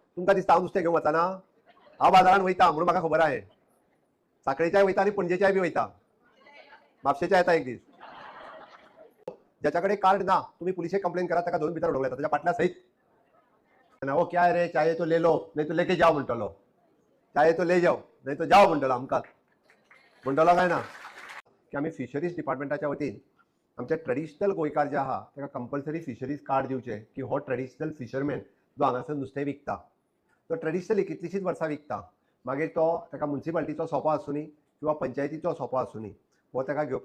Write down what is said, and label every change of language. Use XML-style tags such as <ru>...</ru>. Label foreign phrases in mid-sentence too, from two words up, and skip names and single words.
<kok>तुमकां दिसता हांव नुस्तें घेवन वचना? हांव बाजारान वयता म्हणून म्हाका खबर आहे. साखळेच्याय वयता आनी पणजेच्याय बी वयता, म्हापशेच्या येता एक दीस. ज्याच्याकडे कार्ड ना तुम्ही पुलिशे कंप्लेन करा, ताका धरून भितर उडोवंक येता, त्याच्या पाटल्या सहित.</kok> <hi>ओ क्या रे, चाहे तो ले लो नहीं तो लेके जाओ म्हणटलो, चाहे तो ले जाओ नहीं तो जाओ</hi> <kok>म्हणटलो आमकां म्हणटलो काय ना. की आम्ही फिशरीज डिपार्टमेंटाच्या वतीन आमचे ट्रेडिशनल गोंयकार जे आहा ताका</kok> <en>compulsory fisheries card</en> <kok>दिवचे, की हो</kok> <en>traditional fisherman</en> <kok>जो हांगासर नुस्तें विकता तो ट्रेडिशनली कितलीशींच वर्सां विकता, मागीर तो ताका म्युनिसिपालिटीचो सोपो आसूनी किंवा पंचायतीचो सोपो आसूनी हो ताका घेवपाक.</kok>